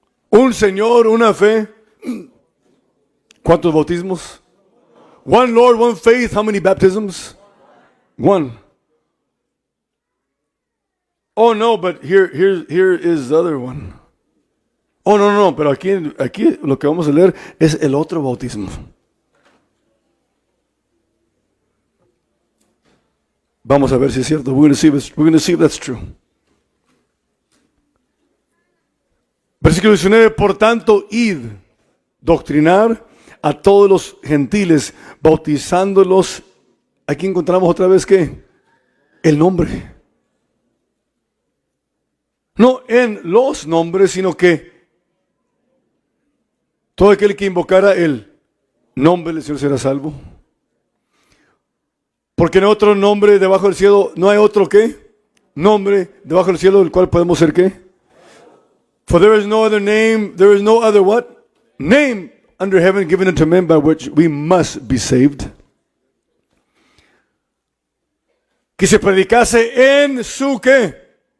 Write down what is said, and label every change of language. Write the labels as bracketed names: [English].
[Spanish] Un Señor, una fe. ¿Cuántos bautismos? [English] One Lord, one faith. How many baptisms? One. Oh no, but here is the other one. [Spanish] Oh, no, pero aquí lo que vamos a leer es el otro bautismo. Vamos a ver si es cierto. [English] We're going to see if that's true. [Spanish] Versículo 19, por tanto, id, doctrinar a todos los gentiles, bautizándolos. Aquí encontramos otra vez que el nombre. No en los nombres, sino que todo aquel que invocara el nombre del Señor será salvo. Porque no hay otro nombre debajo del cielo, no hay otro ¿qué? Nombre debajo del cielo del cual podemos ser ¿qué? [English] For there is no other name, there is no other what? Name under heaven given unto men by which we must be saved. [Spanish] Que se predicase en su ¿qué?